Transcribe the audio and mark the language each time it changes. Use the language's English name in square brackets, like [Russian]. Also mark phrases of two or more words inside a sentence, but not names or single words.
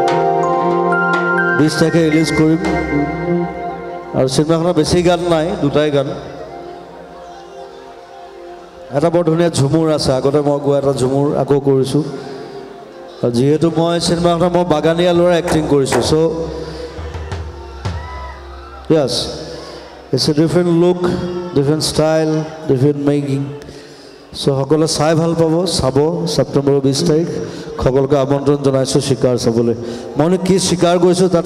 [Assamese] 20 তাৰিখে ৰিলিজ কৰিম আৰু সিনেমাখনৰ বেছি গান নাই দুটাই গান এটা বৰ ধুনীয়া ঝুমুৰ আছে আগতে মই গোৱা এটা ঝুমুৰ আকৌ কৰিছোঁ আৰু যিহেতু মই সিনেমাখনত মই বাগানীয়া ল'ৰা এক্টিং কৰিছোঁ চ' [English] yes it's a different look different style different making [Assamese] so সকলে চাই ভাল পাব চাব সেপ্টেম্বৰ 20 তাৰিখ সকলকে আমন্ত্ৰণ জনাইছোঁ শিকাৰ চাবলৈ মই কি শিকাৰ গৈছোঁ তাত